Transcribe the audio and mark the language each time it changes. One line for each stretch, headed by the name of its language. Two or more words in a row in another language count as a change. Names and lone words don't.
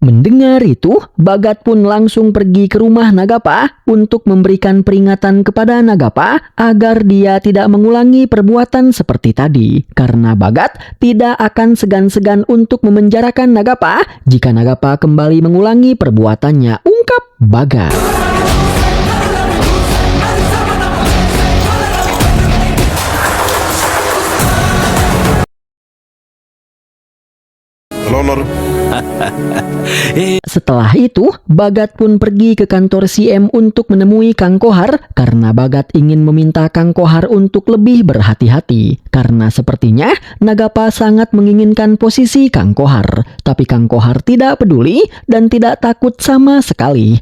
Indonesian: Mendengar itu, Bagat pun langsung pergi ke rumah Nagapa untuk memberikan peringatan kepada Nagapa agar dia tidak mengulangi perbuatan seperti tadi. Karena Bagat tidak akan segan-segan untuk memenjarakan Nagapa jika Nagapa kembali mengulangi perbuatannya, ungkap Bagat.
Telugu: ఎలా ఉన్నారు?
Indonesian: Setelah itu, Bagat pun pergi ke kantor CM untuk menemui Kang Kohar karena Bagat ingin meminta Kang Kohar untuk lebih berhati-hati. Karena sepertinya Nagapa sangat menginginkan posisi Kang Kohar. Tapi Kang Kohar tidak peduli dan tidak takut sama sekali.